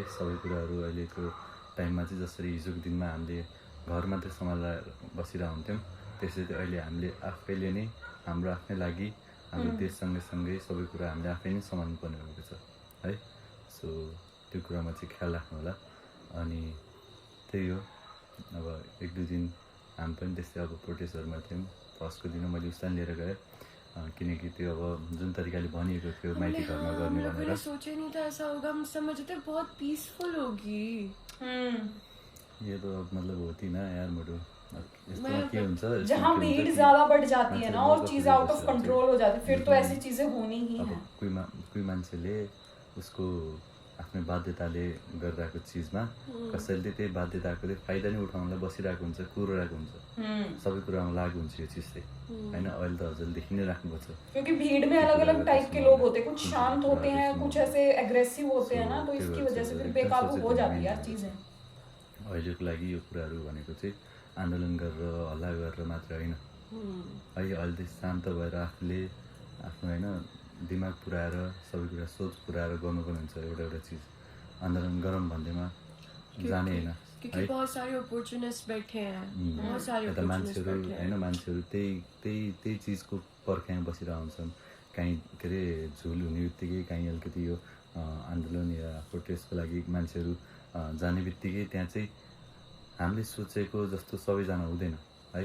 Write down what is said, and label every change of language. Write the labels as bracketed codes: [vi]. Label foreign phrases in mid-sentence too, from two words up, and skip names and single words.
[ne] सबै कुराहरू अहिलेको टाइममा चाहिँ जसरी हिजोको दिनमा हामीले घर मात्रै सम्हालेर बसिरहेको हुन्थ्यौँ त्यसरी चाहिँ अहिले हामीले आफैले नै हाम्रो आफ्नै लागि हाम्रो देश सँगै सबै कुरा हामीले आफै नै सम्हाल्नु पर्ने भएको छ है। सो त्यो कुरामा चाहिँ ख्याल राख्नु होला। अनि त्यही हो, अब 1-2 दिन हामी पनि त्यस्तै अब प्रोटेस्टहरूमा थियौँ। फर्स्टको दिन मैले उसलाई लिएर गएँ किनकि त्यो अब जुन तरिकाले भनिएको थियो माइती घरमा गर्ने भनेर। [hi] सोचे नहीं था ऐसा होगा, हम समझे थे बहुत पीसफुल होगी। ये तो मतलब होती ना यार मोटो [ne] के हुन्छ [hi] जहाँ भीड़ ज्यादा बढ़ जाती है ना और चीजें [en] out of control [hi] हो जाती फिर तो ऐसी चीजें होनी ही है। [ne] कोही मान्छेले उसको आफ्नो बाध्यताले गरिरहेको चिजमा कसैले त्यही बाध्यताको फाइदा नै उठाउनलाई बसिरहेको हुन्छ, कुरिरहेको हुन्छ। सबै कुरामा लागु हुन्छ यो चिज चाहिँ होइन। अहिले त हजुरले देखि नै राख्नुपर्छ [hi] क्योंकि भीड़ में अलग अलग टाइप के लोग होते हैं, कुछ शांत होते हैं, कुछ ऐसे एग्रेसिव होते हैं ना, तो इसकी वजह से फिर बेकाबू हो जाती है यार चीजें। [ne] अहिलेको लागि यो कुराहरू भनेको चाहिँ आन्दोलन गरेर हल्ला गरेर मात्र होइन है। अहिले शान्त भएर आफूले आफ्नो होइन दिमाग पुऱ्याएर सबै कुरा सोच पुऱ्याएर गर्नुपर्ने हुन्छ। एउटा चिज आन्दोलन गरौँ भन्दैमा जाने होइन [hi] क्योंकि बहुत सारे अपॉर्चुनिस्ट बैठे हैं, बहुत सारे [ne] यता मान्छेहरू होइन मान्छेहरू त्यही चिजको पर्खाइमा बसिरहेको हुन्छन्। काहीँ के अरे झुल हुने बित्तिकै काहीँ अलिकति यो आन्दोलन या प्रोटेस्टको लागि मान्छेहरू जाने बित्तिकै त्यहाँ चाहिँ हामीले सोचेको जस्तो सबैजना हुँदैन है।